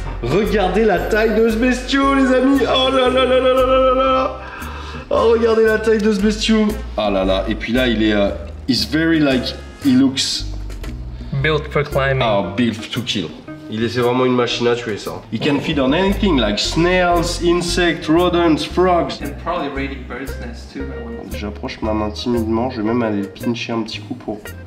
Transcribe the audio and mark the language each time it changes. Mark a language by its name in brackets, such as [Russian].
[French] Regardez la taille de ce bestiau, les amis. Oh là là là là là là là. Oh, regardez la taille de ce bestiau. Ah là là. Et puis là, il est... [English] He's very like... He looks... Built for climbing. Ah, built to kill. [French] C'est vraiment une machine à tuer, ça. [English] He can feed on anything like snails, insects, rodents, frogs. And probably raiding birds' nests too. [French] J'approche ma main timidement. Je vais même aller pincher un petit coup pour...